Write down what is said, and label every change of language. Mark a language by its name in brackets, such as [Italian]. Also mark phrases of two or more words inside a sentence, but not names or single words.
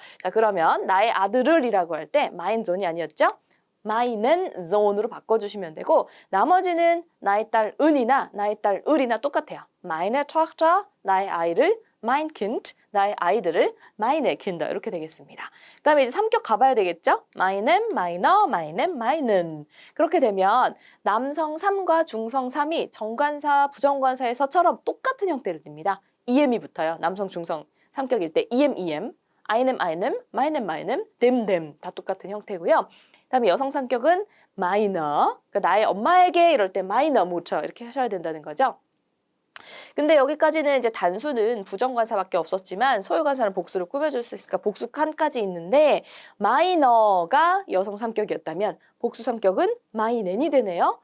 [Korean] 자 그러면 나의 아들을이라고 할 때 [German] mein Sohn [Korean] 이 아니었죠? [German] meinen Sohn [Korean] 으로 바꿔주시면 되고 나머지는 나의 딸 은이나 나의 딸 을이나 똑같아요. [German] meine Tochter, [Korean] 나의 아이를 [German] mein Kind, [Korean] 나의 아이들을 [German] meine Kinder [Korean] 이렇게 되겠습니다. 그 다음에 이제 삼격 가봐야 되겠죠? [German] meinem, meiner, meinem, meinen [Korean] 그렇게 되면 남성 3과 중성 3이 정관사, 부정관사에서처럼 똑같은 형태를 띱니다. em이 붙어요. 남성, 중성 삼격일 때 [German] em, einem, meinem, dem [Korean] 다 똑같은 형태고요. 그다음에 여성 성격은 minor, 그러니까 나의 엄마에게 이럴 때 [German] minor Mutter [Korean] 이렇게 하셔야 된다는 거죠. 근데 여기까지는 이제 단수는 부정관사밖에 없었지만 소유관사는 복수를 꾸며줄 수 있으니까 복수 칸까지 있는데 마이너가 여성 삼격이었다면 복수 삼격은 마이넨이 되네요.